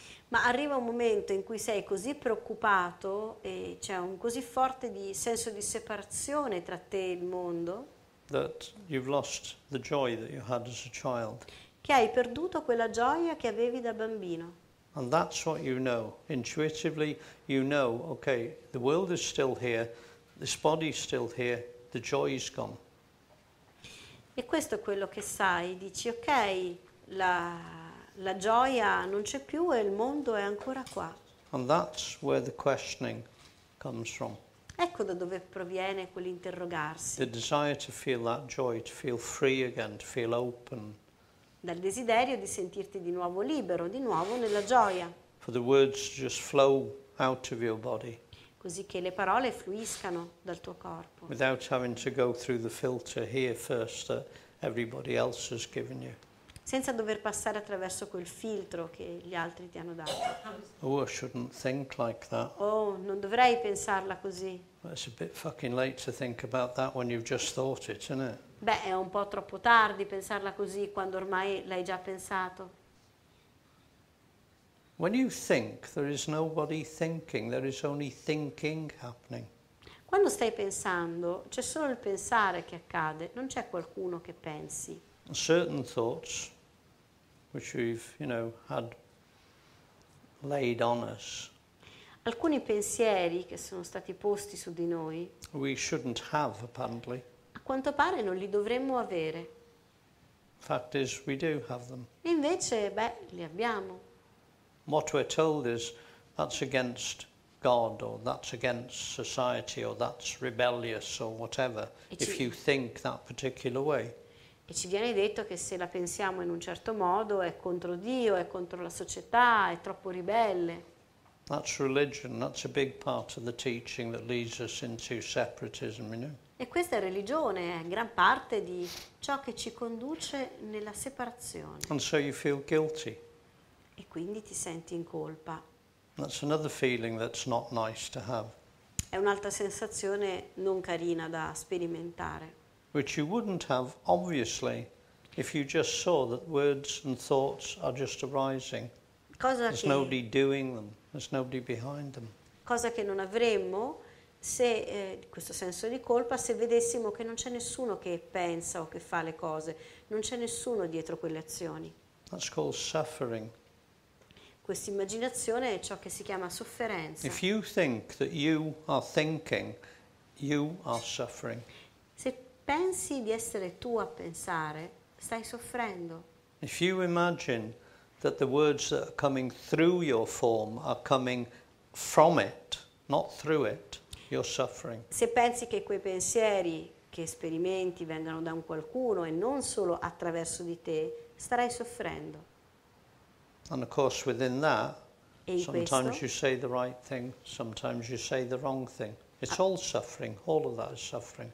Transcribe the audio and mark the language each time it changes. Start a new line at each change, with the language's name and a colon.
Italian: Ma arriva un momento in cui sei così preoccupato e c'è un così forte senso di separazione tra te e il mondo
English: That you've lost the joy that you had as a child.
Italian: che hai perduto quella gioia che avevi da bambino.
English: And that's what you know. Intuitively, you know, okay, the world is still here, this body's still here, the joy's gone.
Italian: E questo è quello che sai, dici ok, la gioia non c'è più e il mondo è ancora qua.
English: And that's where the questioning comes from.
Italian: Ecco da dove proviene
English: The
Italian: quell'interrogarsi,
English: desire to feel that joy, to feel free again, to feel open.
Italian: dal desiderio di sentirti di nuovo libero, di nuovo nella gioia,
English: For the words to just flow out of your body
Italian: così che le parole fluiscano dal tuo corpo,
English: without having to go through the filter here first that everybody else has given you.
Italian: senza dover passare attraverso quel filtro che gli altri ti hanno dato.
English: Oh, I shouldn't think like that.
Italian: Oh, non dovrei pensarla così.
English: Well, it's a bit fucking late to think about that when you've just thought it, isn't it?
Italian: Beh, è un po' troppo tardi pensarla così quando ormai l'hai già pensato.
English: When you think, there is nobody thinking, there is only thinking happening.
Italian: Quando stai pensando, c'è solo il pensare che accade, non c'è qualcuno che pensi.
English: Certain thoughts, which we've, had laid on us,
Italian: Alcuni pensieri che sono stati posti su di noi,
English: we shouldn't have, apparently.
Italian: a quanto pare non li dovremmo avere.
English: Fact is, we do have them.
Italian: E invece, li abbiamo.
English: What we're told is that's against God, or that's against society, or that's rebellious, or whatever, if you think that particular way.
Italian: E ci viene detto che se la pensiamo in un certo modo è contro Dio, è contro la società, è troppo ribelle.
English: That's religion. That's a big part of the teaching that leads us into separatism,
Italian: E questa è religione, è gran parte di ciò che ci conduce nella separazione.
English: And so you feel guilty.
Italian: E quindi ti senti in colpa.
English: That's another feeling that's not nice to have,
Italian: È un'altra sensazione non carina da sperimentare,
English: which you wouldn't have, obviously, if you just saw that words and thoughts are just arising. There's nobody doing them. There's nobody behind them.
Italian: cosa che non avremmo se questo senso di colpa se vedessimo che non c'è nessuno che pensa o che fa le cose, non c'è nessuno dietro quelle azioni.
English: That's called suffering.
Italian: Questa immaginazione è ciò che si chiama sofferenza.
English: If you think that you are thinking, you are suffering.
Italian: Se pensi di essere tu a pensare, stai soffrendo.
English: If you imagine that the words that are coming through your form are coming from it, not through it, you're suffering.
Italian: Se pensi che quei pensieri che sperimenti vengano da un qualcuno e non solo attraverso di te, starai soffrendo.
English: And of course within that,
Italian: E in
English: Sometimes
Italian: questo,
English: you say the right thing, sometimes you say the wrong thing. It's all suffering, all of that is suffering.